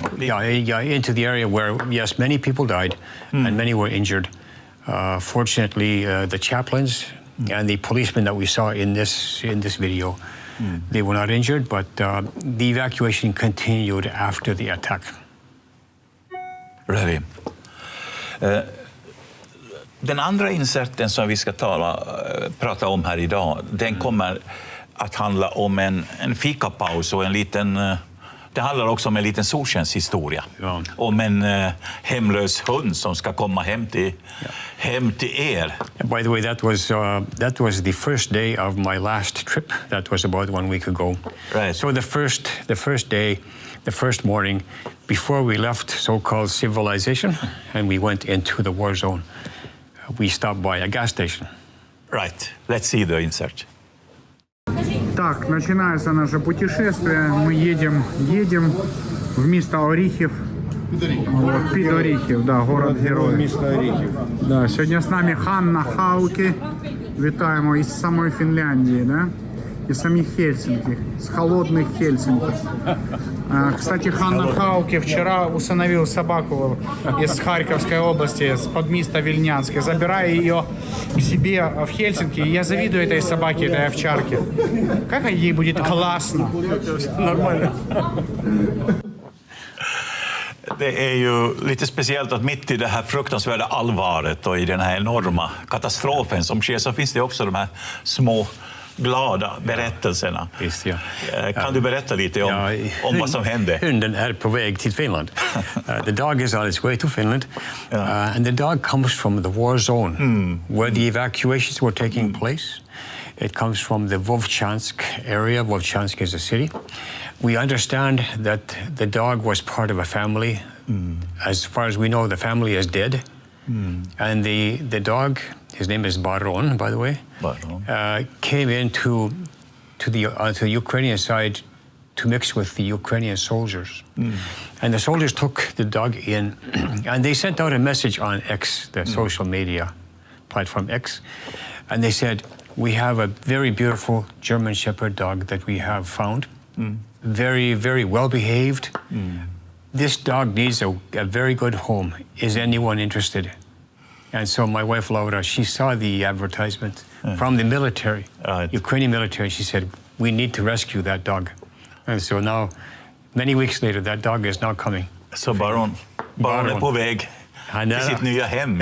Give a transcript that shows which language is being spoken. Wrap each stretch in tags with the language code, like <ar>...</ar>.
<en>Yeah, into the area where, yes, many people died and many were injured. Fortunately, the chaplains and the policemen that we saw in this video, they were not injured, but the evacuation continued after the attack. Really?</en> <sv>Den andra inserten som vi ska prata om här idag, den kommer att handla om en fikapaus och en liten... Det handlar också om en liten solskenshistoria. Ja. Om en hemlös hund som ska komma hem till er.</sv> <en>By the way, that was the first day of my last trip. That was about 1 week ago. Right. So the first day, the first morning, before we left so-called civilization, and we went into the war zone, we stopped by a gas station. Right. Let's see the insert.</en> <ru>Так, начинается наше путешествие. Мы едем в место Оріхів. Вот,</ru> <uk>під</uk> <ru>Оріхів, да, город-герой.</ru> <uk>Місто Оріхів. Да, сьогодні з нами Ханна Хауки. Вітаємо із самої Фінляндії, да?</uk> <ru>Из самих Хельсинки, с холодных Хельсинки. Кстати, Ханна Хауки вчера усыновил собаку из Харьковской области, с подместа Вильнянска, забирая ее к себе в Хельсинки. Я завидую этой собаке, этой овчарке. Как ей будет классно. Нормально.</ru> <sv>Det är ju lite speciellt att mitt i det här fruktansvärda allvaret och i den här enorma katastrofen som sker så finns det också de här små glada berättelserna. Visst, ja. Kan du berätta lite om vad som hände? Hunden är på väg till Finland.</sv> <en>The dog is on its way to Finland. And the dog comes from the war zone where the evacuations were taking place. It comes from the Vovchansk area. Vovchansk is a city. We understand that the dog was part of a family. As far as we know, the family is dead. And the dog, his name is Baron, by the way, came into the Ukrainian side to mix with the Ukrainian soldiers. And the soldiers took the dog in, and they sent out a message on X, the social media platform X, and they said, we have a very beautiful German Shepherd dog that we have found, very, very well behaved. This dog needs a very good home. Is anyone interested? And so my wife Laura, she saw the advertisement from the military, Ukrainian military. She said, we need to rescue that dog. And so now, many weeks later, that dog is now coming.</en> <sv>Så Baron är på väg till sitt nya hem.</sv>